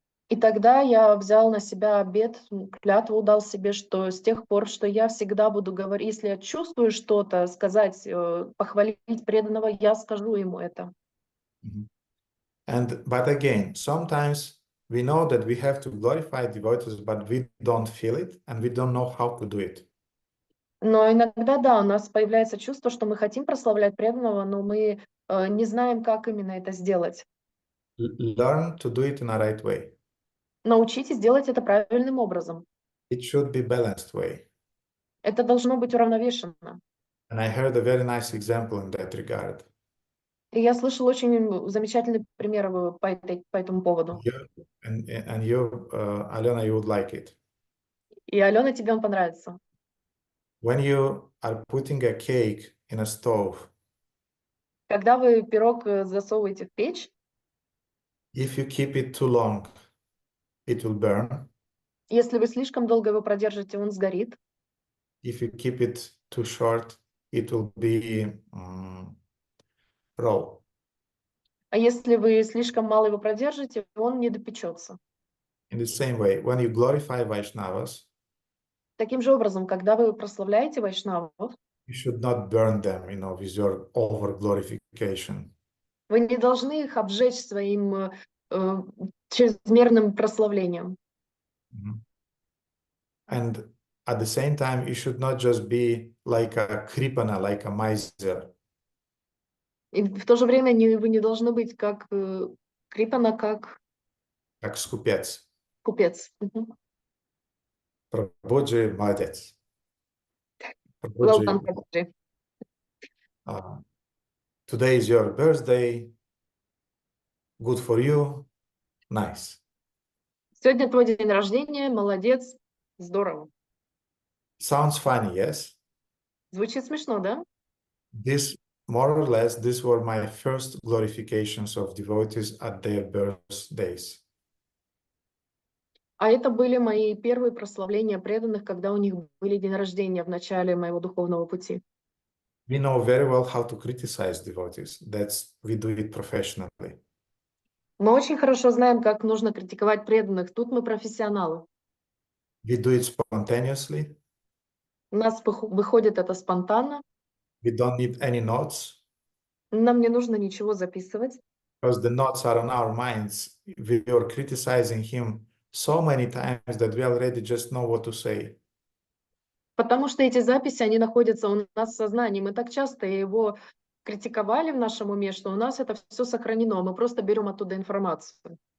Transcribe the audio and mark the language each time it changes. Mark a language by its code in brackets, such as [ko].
[ru] И тогда я взял на себя обет, клятву дал себе, что с тех пор, что я всегда буду говорить, если я чувствую что-то, сказать, похвалить преданного, я скажу ему это. [en] But again, sometimes we know that we have to glorify devotees, but we don't feel it and we don't know how to do it. [ru] Но иногда, да, у нас появляется чувство, что мы хотим прославлять преданного, но мы не знаем, как именно это сделать. [en] Learn to do it in a right way. [ru] Научитесь делать это правильным образом. [en] It should be balanced way. [ru] Это должно быть уравновешенно. [en] And I heard a very nice example in that regard. [ru] И я слышал очень замечательный пример по этому поводу. [en] And you, Alena, you would like it. [ru] И, Алена, тебе он понравится. [en] When you are putting a cake in a stove, [ru] Когда вы пирог засовываете в печь, [en] if you keep it too long, it will burn. [ru] если вы слишком долго его продержите, он сгорит. [en] If you keep it too short, it will be raw. [ru] А если вы слишком мало его продержите, он не допечется. [en] In the same way, when you glorify Vaishnavas, [ru] Таким же образом, когда вы прославляете вайшнавов, [en] you should not burn them, with your over glorification. [ru] вы не должны их обжечь своим чрезмерным прославлением. [en] And at the same time, you should not just be like a kripana, like a miser. [ru] И в то же время вы не должны быть как крипана, как Скупец. купец. Прабhuji, молодец. [en] Well done, Prabhuji. Today is your birthday. Good for you. Nice. [ru] Сегодня твой день рождения, молодец, здорово. [en] Sounds funny, yes? [ru] Звучит смешно, да? [en] This, more or less, these were my first glorifications of devotees at their birthdays. [ru] А это были мои первые прославления преданных, когда у них были день рождения в начале моего духовного пути. [en] We know very well how to criticize devotees. We do it professionally. [ru] Мы очень хорошо знаем, как нужно критиковать преданных. Тут мы профессионалы. [en] We do it spontaneously. [ru] У нас выходит это спонтанно. [en] We don't need any notes [ru] Нам не нужно ничего записывать, [en] because the notes are on our minds. We are criticizing him so many times that we already just know what to say. [ru] потому что эти записи, они находятся у нас в сознании. Мы так часто его критиковали в нашем уме, что у нас это все сохранено. Мы просто берем оттуда информацию.